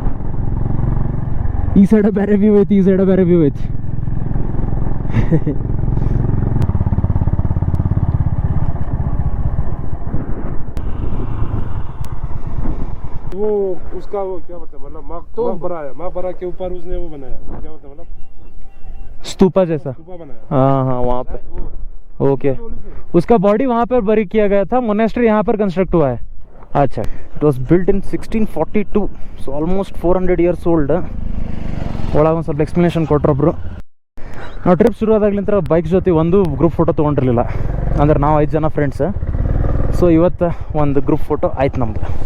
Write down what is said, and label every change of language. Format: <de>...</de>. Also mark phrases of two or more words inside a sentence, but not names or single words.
<kn>ಈ ಸೈಡ ಬೇರೆ ವ್ಯೂ ಐತಿ, ಈ ಸೈಡ ಬೇರೆ ವ್ಯೂ ಐತಿ.</kn> <hi>वो उसका वो क्या बोलते हैं, मतलब मकबरा के ऊपर उसने वो बनाया, क्या बोलते हैं, मतलब स्तूपा जैसा. स्तूपा बनाया. हाँ हाँ, वहाँ पे. ओके, उसका बॉडी वहाँ पर बरी किया गया था. मोनेस्ट्री यहाँ पर कंस्ट्रक्ट हुआ है. अच्छा,</hi> <en>it was built in 1642, so almost 400 years old.</en> <kn>ಒಳಗೆ ಒಂದು ಸ್ವಲ್ಪ ಎಕ್ಸ್ಪ್ಲನೇಷನ್ ಕೊಟ್ರೊಬ್ರು. ನಾವು ಟ್ರಿಪ್ ಶುರುವಾದಾಗ್ಲಿಂತ ಬೈಕ್ ಜೊತೆ ಒಂದು</kn> <en>group photo</en> <kn>ತೊಗೊಂಡಿರಲಿಲ್ಲ. ಅಂದ್ರೆ ನಾವು 5 ಜನ ಫ್ರೆಂಡ್ಸ್. ಸೊ ಇವತ್ತು ಒಂದು</kn> <en>group photo</en> <kn>ಆಯ್ತು ನಮ್ದು.</kn>